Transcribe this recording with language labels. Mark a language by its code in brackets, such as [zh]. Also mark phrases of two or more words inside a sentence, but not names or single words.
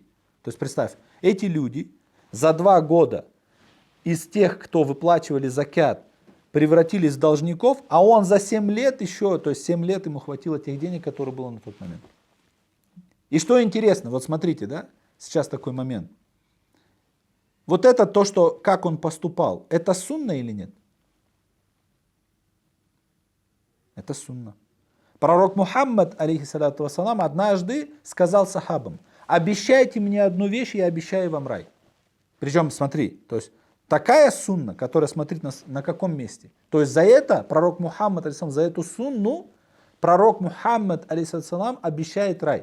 [ru] То есть представь, эти люди за 2 года из тех, кто выплачивали закят, превратились в должников, а он за 7 лет еще, то есть 7 лет ему хватило тех денег, которые было на тот момент. И что интересно, вот смотрите, да, сейчас такой момент. Вот это то, что, как он поступал, это сунна или нет? Это сунна. Пророк Мухаммад, [ar] عليه الصلاة والسلام, [ru] однажды сказал сахабам, обещайте мне одну вещь, я обещаю вам рай. Причем, смотри, то есть такая сунна, которая, смотрит на каком месте. То есть за это пророк Мухаммад, алейхиссалам, за эту сунну, пророк Мухаммад, алейхиссалам, обещает рай.